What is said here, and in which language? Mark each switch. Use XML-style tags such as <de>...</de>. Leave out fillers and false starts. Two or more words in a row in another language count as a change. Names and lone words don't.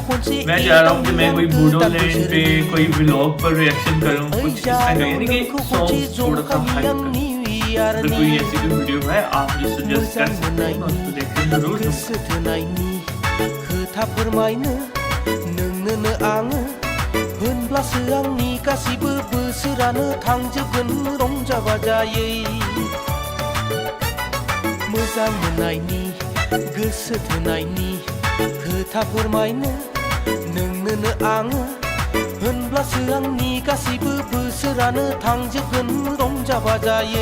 <hi>मैं चाह रहा हूँ कि मैं कोई बूडो लैंड पे कोई व्लॉग पर रिएक्शन करूँ कुछ इस तरह का, यानी कि सॉन्ग थोड़ा सा हाइप करूँ। अगर कोई ऐसी कोई वीडियो है आप मुझे सजेस्ट कर सकते हैं, मैं उसको देखकर जरूर</hi> <brx>मोजां मोननायनि गोसो थोनायनि खोथा फोरमायनो नोंनोनो आङो होनब्लासो आंनि गासैबो बोसोरानो थांजोबगोन रंजा बाजायै।</brx>